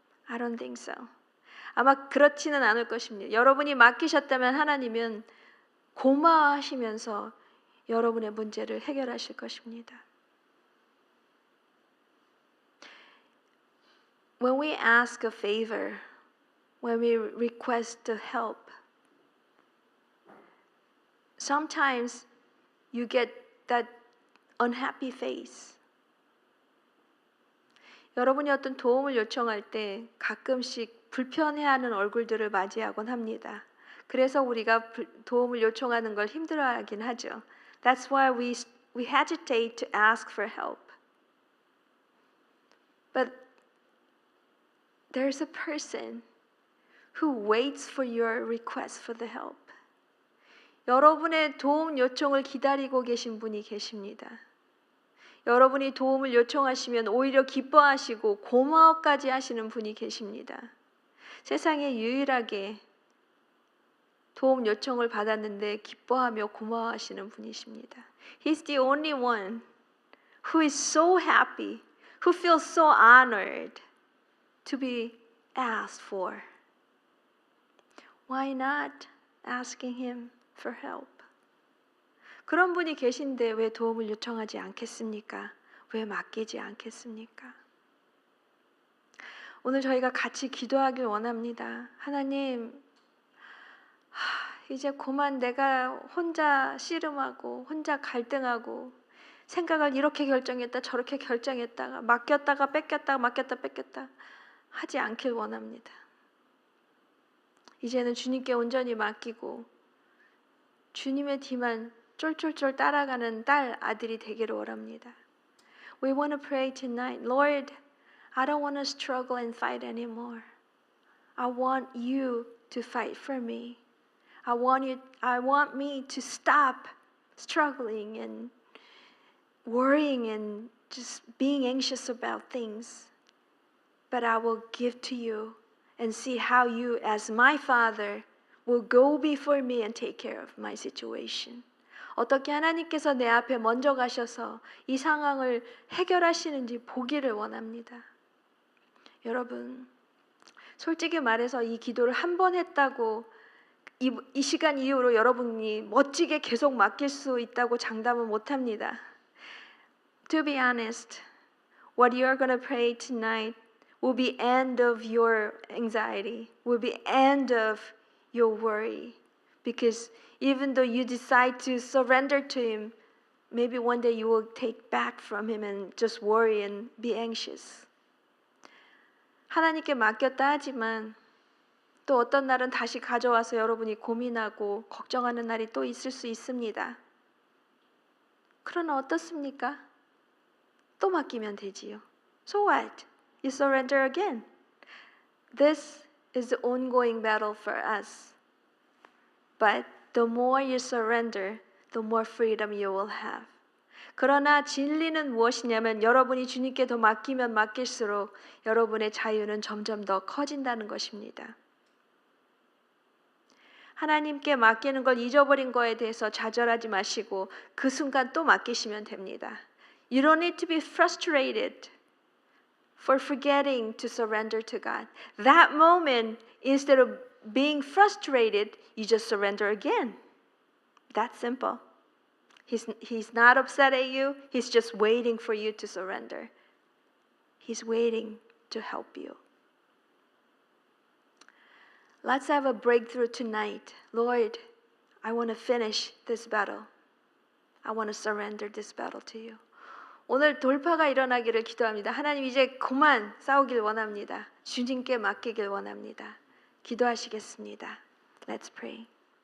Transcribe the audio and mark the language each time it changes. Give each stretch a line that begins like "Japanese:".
English: I don't think so.
Korean: 아마 그렇지는 않을 것입니다. 여러분이 맡기셨다면 하나님은 고마워하시면서 여러분의 문제를 해결하실 것입니다.
English: When we ask a favor, when we request a help, sometimes you get that unhappy face.
Korean: 여러분이 어떤 도움을 요청할 때 가끔씩 불편해하는 얼굴들을 맞이하곤 합니다. 그래서 우리가 도움을 요청하는 걸 힘들어하긴 하죠.
English: That's why we hesitate to ask for help. But there's a person who waits for your request for the help.
Korean: 여러분의 도움 요청을 기다리고 계신 분이 계십니다. 여러분이 도움을 요청하시면 오히려 기뻐하시고 고마워까지 하시는 분이 계십니다. 세상에 유일하게 도움 요청을 받았는데 기뻐하며 고마워하시는 분이십니다.
English: He's the only one who is so happy, who feels so honored to be asked for. Why not asking him for help?
Korean: 그런 분이 계신데 왜 도움을 요청하지 않겠습니까? 왜 맡기지 않겠습니까? 오늘 저희가 같이 기도하길 원합니다. 하나님, 이제 그만 내가 혼자 씨름하고 혼자 갈등하고 생각을 이렇게 결정했다 저렇게 결정했다가 맡겼다가 뺏겼다가 맡겼다 뺏겼다 하지 않길 원합니다. 이제는 주님께 온전히 맡기고 주님의 뒤만 쫄쫄쫄 따라가는 딸 아들이 되기를 원합니다.
English: We want to pray tonight. Lord, I don't want to struggle and fight anymore. I want you to fight for me. I want me to stop struggling and worrying and just being anxious about things. But I will give to you and see how you, as my Father, will go before me and take care of my situation.
Korean: 어떻게 하나님께서 내 앞에 먼저 가셔서 이 상황을 해결하시는지 보기를 원합니다. 여러분, 솔직히 말해서 이 기도를 한 번 했다고 이 시간 이후로 여러분이 멋지게 계속 맡길 수 있다고 장담은 못합니다.
English: To be honest, what you are going to pray tonight will be end of your anxiety, will be end of your worry. Because even though you decide to surrender to Him, maybe one day you will take back from Him and just worry and be anxious.
Korean: 하나님께 맡겼다 하지만 또 어떤 날은 다시 가져와서 여러분이 고민하고 걱정하는 날이 또 있을 수 있습니다. 그러나 어떻습니까? 또 맡기면 되지요.
English: So what? You surrender again. This is the ongoing battle for us. But the more you surrender, the more freedom you will have.
Korean: 그러나 진리는 무엇이냐면 여러분이 주님께 더 맡기면 맡길수록 여러분의 자유는 점점 더 커진다는 것입니다. 하나님께 맡기는 걸 잊어버린 거에 대해서 좌절하지 마시고 그 순간 또 맡기시면 됩니다.
English: You don't need to be frustrated for forgetting to surrender to God. That moment, instead of being frustrated, you just surrender again. That's simple. He's not upset at you. He's just waiting for you to surrender. He's waiting to help you. Let's have a breakthrough tonight. Lord, I want to finish this battle. I want to surrender this battle to you.
Korean: 오늘 돌파가 일어나기를 기도합니다. 하나님 이제 그만 싸우길 원합니다. 주님께 맡기길 원합니다. 기도하시겠습니다.
English: Let's pray.